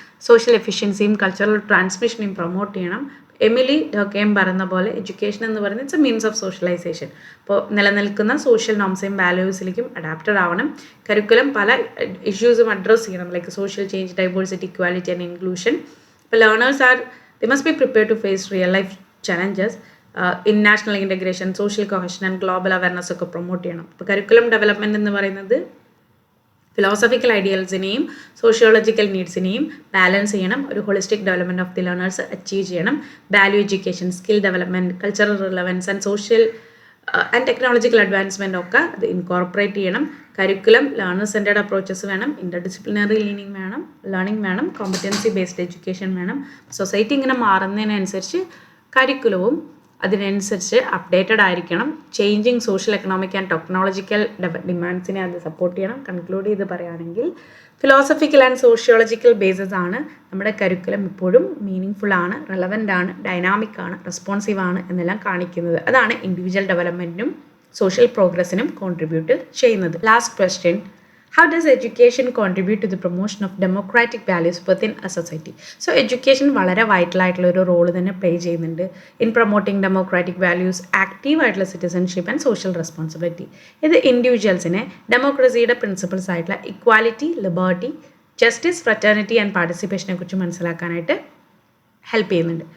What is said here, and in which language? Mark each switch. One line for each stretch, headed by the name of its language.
Malayalam: Social എഫിഷ്യൻസിയും cultural ട്രാൻസ്മിഷനെയും promote ചെയ്യണം. Emily ഡോക്കെയും പറയുന്ന പോലെ എഡ്യൂക്കേഷൻ എന്ന് പറയുന്നത്
English: It's a means of socialisation.
Malayalam: അപ്പോൾ നിലനിൽക്കുന്ന സോഷ്യൽ നോംസേയും വാല്യൂസിലേക്കും അഡാപ്റ്റഡ് ആവണം. കരിക്കുലം പല ഇഷ്യൂസും അഡ്രസ്സ് ചെയ്യണം, like social change, diversity, equality and inclusion.
English: ഇപ്പോൾ learners they must be prepared to face real life challenges in national integration, social cohesion and global awareness
Malayalam: ഒക്കെ promote ചെയ്യണം. ഇപ്പോൾ curriculum development എന്ന് പറയുന്നത് philosophical ഐഡിയൽസിനെയും sociological നീഡ്സിനെയും balance ചെയ്യണം. ഒരു holistic development of the learners achieve ചെയ്യണം. Value education, skill development, cultural relevance and social and technological advancement ഒക്കെ അത് ഇൻകോർപ്പറേറ്റ് ചെയ്യണം. കരിക്കുലം ലേണർ സെൻറ്റേഡ് അപ്രോച്ചസ് വേണം, ഇൻ്റർഡിസിപ്ലിനറി ലേണിംഗ് വേണം, കോമ്പറ്റൻസി ബേസ്ഡ് എഡ്യൂക്കേഷൻ വേണം. സൊസൈറ്റി ഇങ്ങനെ മാറുന്നതിനനുസരിച്ച് കരിക്കുലവും അതിനനുസരിച്ച് അപ്ഡേറ്റഡ് ആയിരിക്കണം. Changing social, economic and technological ഡിമാൻഡ്സിനെ അത് സപ്പോർട്ട് ചെയ്യണം. കൺക്ലൂഡ് ചെയ്ത് പറയുകയാണെങ്കിൽ ഫിലോസഫിക്കൽ ആൻഡ് സോഷ്യോളജിക്കൽ ബേസസ് ആണ് നമ്മുടെ കരിക്കുലം എപ്പോഴും മീനിങ് ഫുൾ ആണ്, റെലവൻ്റ് ആണ്, ഡൈനാമിക് ആണ്, റെസ്പോൺസീവ് ആണ് എന്നെല്ലാം കാണിക്കുന്നത്. അതാണ് ഇൻഡിവിജ്വൽ ഡെവലപ്മെൻറ്റിനും സോഷ്യൽ പ്രോഗ്രസ്സിനും കോൺട്രിബ്യൂട്ട് ചെയ്യുന്നത്.
English: Last question, how does education contribute to the promotion of democratic values within a society?
Malayalam: So education വളരെ വൈറ്റൽ ആയിട്ടുള്ള ഒരു റോൾ തന്നെ പ്ലേ ചെയ്യുന്നുണ്ട്
English: in promoting democratic values,
Malayalam: active ആയിട്ടുള്ള സിറ്റിസൺഷിപ്പ് ആൻഡ് സോഷ്യൽ റെസ്പോൺസിബിലിറ്റി. ഇത് ഇൻഡിവിജ്വൽസിനെ ഡെമോക്രസിയുടെ principles ആയിട്ടുള്ള equality, liberty, justice, fraternity and പാർട്ടിസിപ്പേഷനെ കുറിച്ച് മനസ്സിലാക്കാനായിട്ട് ഹെൽപ്പ് ചെയ്യുന്നുണ്ട്.